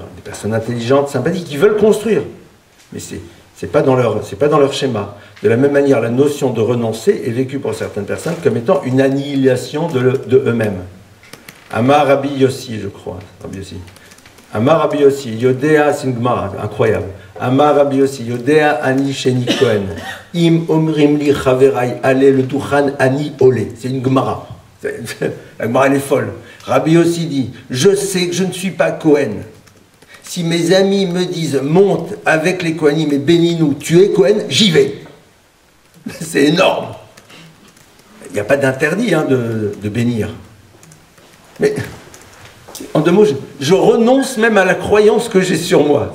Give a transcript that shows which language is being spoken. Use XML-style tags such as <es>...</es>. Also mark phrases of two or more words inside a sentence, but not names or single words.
<fr>Des personnes intelligentes, sympathiques, qui veulent construire. Mais c'est pas dans leur schéma. De la même manière, la notion de renoncer est vécue pour certaines personnes comme étant une annihilation de eux-mêmes.</fr> <he>אמר רבי יוסי,</he> <fr>je crois. Rabbi Yossi.</fr> <he>אמר רבי יוסי, יודע,</he> <fr>c'est une Gemara, incroyable.</fr> <he>אמר רבי יוסי, יודע אני שאיני כהן. אם אומרים לי חבריי עלה לדוכן אני עולה.</he> <fr>C'est une Gemara. La Gemara, elle est folle. Rabbi Yossi dit, je sais que je ne suis pas Kohen. Si mes amis me disent, monte avec les Kohanim et bénis-nous, tu es Kohen, j'y vais. C'est énorme. Il n'y a pas d'interdit hein, de bénir. Mais, en 2 mots, je renonce même à la croyance que j'ai sur moi.</fr>